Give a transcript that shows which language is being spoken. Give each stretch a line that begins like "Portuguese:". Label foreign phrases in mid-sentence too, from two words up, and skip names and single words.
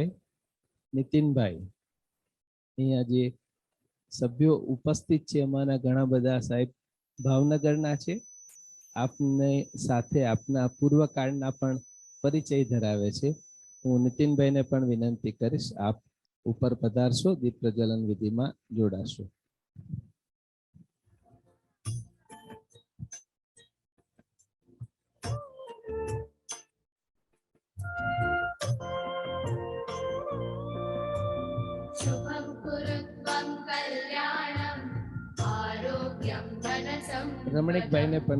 Gujarati: નીતિનભાઈ, અહીંયા જે સભ્યો ઉપસ્થિત છે એમાંના ઘણા બધા સાહેબ ભાવનગરના છે. આપને સાથે આપના પૂર્વકાળના પણ પરિચય ધરાવે છે. હું નીતિનભાઈને પણ વિનંતી કરીશ આપ ઉપર પધારશો, દીપ પ્રજ્વલન વિધિમાં જોડાશો.
Sanskrit: शुभं कुरुत्वं कल्याणं आरोग्यं धनसम्पदम्
Gujarati: રમણીકભાઈને પણ